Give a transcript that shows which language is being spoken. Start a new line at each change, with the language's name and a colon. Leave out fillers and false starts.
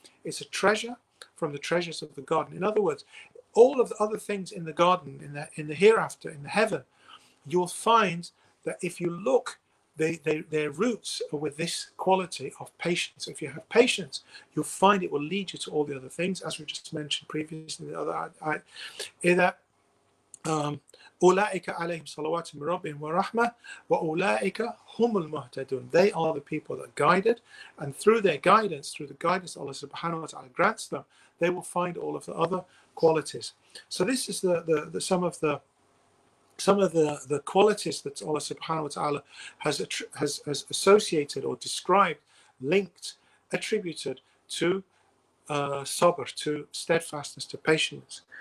English: It's a treasure from the treasures of the garden. In other words, all of the other things in the garden, in the hereafter, in the heaven, you'll find that if you look, their roots are with this quality of patience. If you have patience, you'll find it will lead you to all the other things, as we just mentioned previously in the other ayat.
Arabic: أولئك عليهم صلوات من ربهم ورحمة وأولئك هم المهتدون.
English: They are the people that are guided, and through their guidance, through the guidance Allah subhanahu wa ta'ala grants them, they will find all of the other qualities. So this is some of the qualities that Allah subhanahu wa ta'ala has associated or described, linked, attributed to sabr, to steadfastness, to patience.